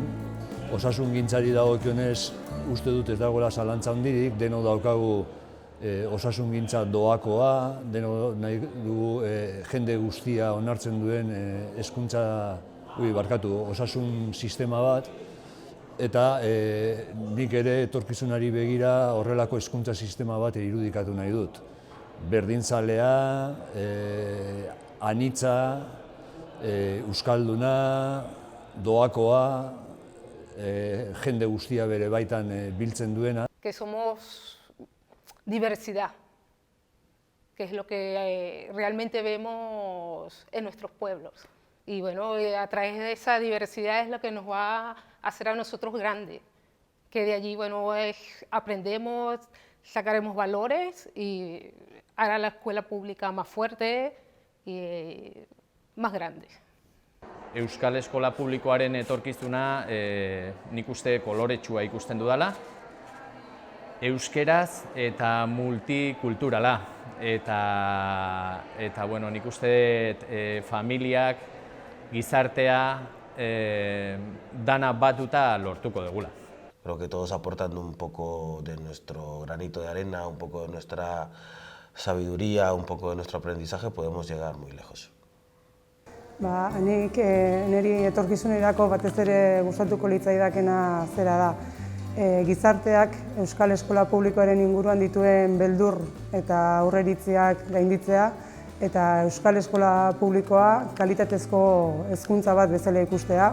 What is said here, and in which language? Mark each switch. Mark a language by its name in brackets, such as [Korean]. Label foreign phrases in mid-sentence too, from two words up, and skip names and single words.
[Basque] Osasungintzari dagokionez uste dut ez dagoela zalantza handirik, denok daukagu osasungintza doakoa, nahi dugu jende guztia onartzen duen osasun sistema bat, eta nik ere etorkizunari begira horrelako hezkuntza sistema bat irudikatu nahi dut. Berdintzalea, anitza, euskalduna, doakoa, jende guztia bere baitan biltzen duena. [Spanish] Que somos diversidad, que es lo que realmente vemos en nuestros pueblos. Y a través de esa diversidad es lo que nos va a hacer a nosotros grandes, que de allí aprendemos, sacaremos valores y hará la escuela pública más fuerte y más grande. [Basque] Euskal Eskola Publikoaren etorkizuna nik uste koloretsua ikusten dudala, euskeraz eta multikulturala. Eta nik uste familiak, gizartea, dana batuta lortuko dugula. [Spanish] Creo que todos aportando un poco de nuestro granito de arena, un poco de nuestra sabiduría, un poco de nuestro aprendizaje, podemos llegar muy lejos. [Basque] Nik niri etorkizunerako batez ere gustatuko litzaidakena zera da. Gizarteak Euskal Eskola Publikoaren inguruan dituen beldur eta aurreiritziak gainditzea eta Euskal Eskola Publikoa kalitatezko hezkuntza bat bezala ikustea.